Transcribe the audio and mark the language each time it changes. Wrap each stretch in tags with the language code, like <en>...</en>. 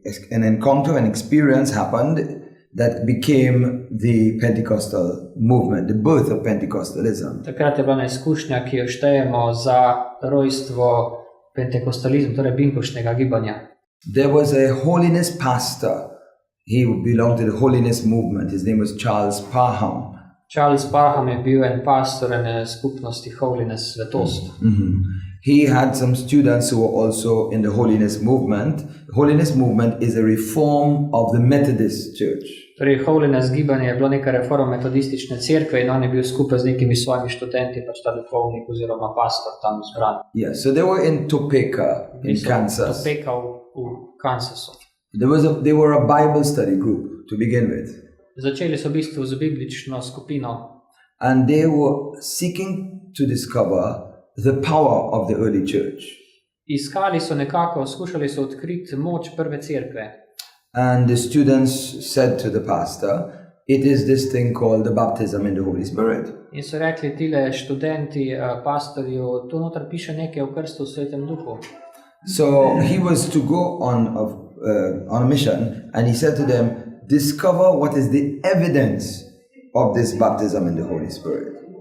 <en>an encounter, an experience happened that became the Pentecostal movement, the birth of Pentecostalism.</en> <sl>Takrat je bila ena izkušnja, ki jo štejemo za rojstvo pentekostalizma, torej binkošnega gibanja.</sl> <en>There was a holiness pastor. He belonged to the holiness movement. His name was Charles Parham.</en> <sl>Charles Parham je bil en pastor ene skupnosti Holiness, svetost.</sl> <en>He had some students who were also in the holiness movement. The holiness movement is a reform of the Methodist Church.</en> <sl>Torej, Holiness gibanje je bilo neka reforma metodistične cerkve in on je bil skupaj z nekimi svojimi študenti, pač ta duhovnik oziroma pastor tam zbran.</sl> <en>Yes, so they were in Topeka in Kansas.</en> <sl>Topeka v Kansasu.</sl> <en>They were a Bible study group to begin with.</en> <sl>Začeli so v bistvu z biblično skupino.</sl> <en>And they were seeking to discover the power of the early church.</en> <sl>Iskali so nekako, skušali so odkriti moč prve cerkve.</sl> <en>And the students said to the pastor, it is this thing called the baptism in the Holy Spirit.</en> <sl>In so rekli tile študenti pastorju, tu noter piše nekaj o krstu v Svetem Duhu.</sl> <en>So he was to go on a mission and he said to them, discover what is the evidence of this baptism in the Holy Spirit.</en>